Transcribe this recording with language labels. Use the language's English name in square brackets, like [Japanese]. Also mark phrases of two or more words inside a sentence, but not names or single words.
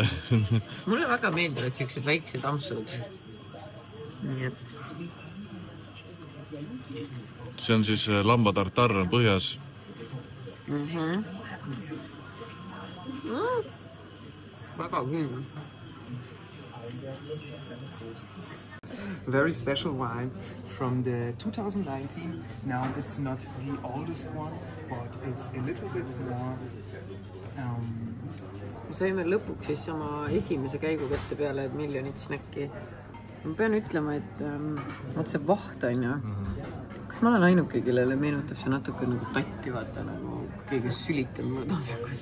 [Estonian] Mulle väga meeldivad sellised väiksed ampsud. Nii et... See on siis lambatartar on põhjas. Väga küll. [English] Very special wine from the 2019. Now it's not the oldest one, but it's a little bit more. [Estonian] Saime lõpuks siis oma esimese käigu kätte peale, et miljonit snäkki. Ma pean ütlema, et see vaht on ju. Kas ma olen ainuke, kellele meenutab see natuke nagu tatti, vaata, nagu keegi sülitab mulle taldrikus.